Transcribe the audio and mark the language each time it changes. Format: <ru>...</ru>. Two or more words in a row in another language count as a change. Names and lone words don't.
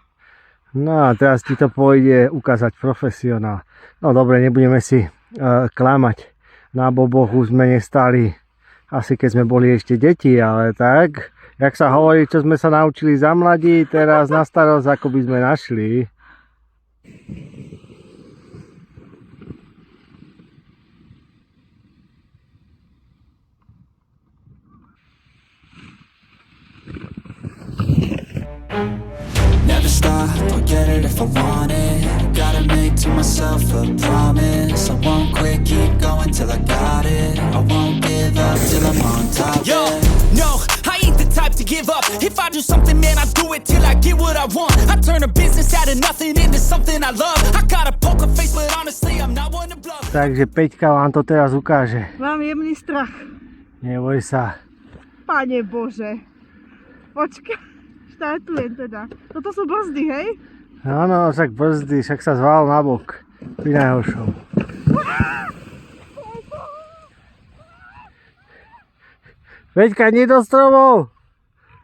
<sk>No a teraz ti to pôjde ukázať profesionál. No dobre, nebudeme si klamať. Na boboch už sme nestali, asi keď sme boli ešte deti, ale tak, jak sa hovorí, čo sme sa naučili za mladí, teraz na starosť, ako by sme našli.</sk> <en>Never stop, I'll get it if I want it. Gotta make to myself a promise. I won't quit, keep going till I got it. I won't give up till I'm on top. Yo, no, I ain't the type to give up. If I do something, man, I do it till I get what I want. I turn a business out of nothing into something I love. I got a poker face, but honestly, I'm not one to bluff.</en> <sk>Takže Peťka vám to teraz ukáže. Mám jemný strach. Neboj sa. Pane Bože. Počkaj. Štartujem teda. Toto sú brzdy, hej? Áno, však brzdy, však sa zval na bok. Pri najhoršom. Peťka, nie do stromov!</sk>